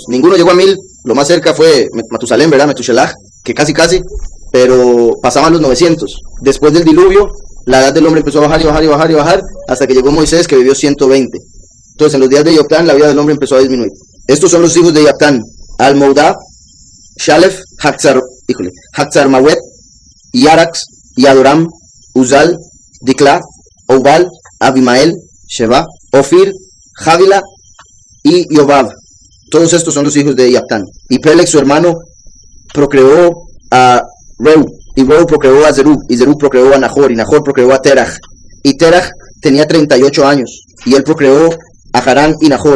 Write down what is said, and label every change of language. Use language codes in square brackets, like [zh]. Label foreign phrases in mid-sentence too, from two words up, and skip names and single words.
[es] Ninguno llegó a 1000, lo más cerca fue Matusalén, ¿verdad? Metushelach, que casi, pero pasaban los 900. Después del diluvio, la edad del hombre empezó a bajar y bajar y bajar y bajar, hasta que llegó Moisés, que vivió 120. Entonces, en los días de Yoctán, la vida del hombre empezó a disminuir. Estos son los hijos de Yaptán: Al-Moudá, Shalef, Hatzarmawet, Yarax, Yadoram, Uzal, Dikla, Obal, Abimael, Sheba, Ofir, Javila y Yobab. Todos estos son los hijos de Yaptán. Y Peleg, su hermano, procreó a Reu, y Reu procreó a Zerug, y Zerug procreó a Nahor, y Nahor procreó a Terach. Y Terach tenía 38 años, y él procreó a Harán y Nahor.